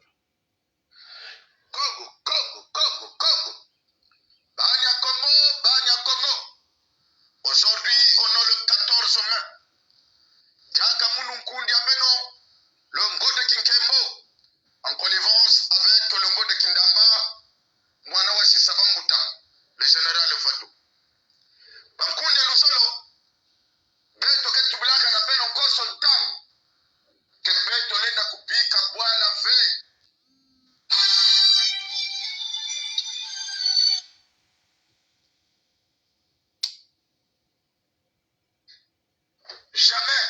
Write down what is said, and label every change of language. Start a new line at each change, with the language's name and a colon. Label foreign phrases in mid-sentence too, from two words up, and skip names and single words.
Kongo: Congo. Banya Congo.
French: Aujourd'hui, on a le 14 mai.
Kongo: Diaka Moununkundi Abeno,
French: le Ngo de Kinkembo, en connivence avec le Ngo de Kindamba, Mwanawashi Sabambuta, le général Vadou.
Kongo: Bankundi Lusolo, Beto Ketubulaka na Beno Koson Tam, que Beto Lenda Kupika Bwala Ve.
French: Jamais.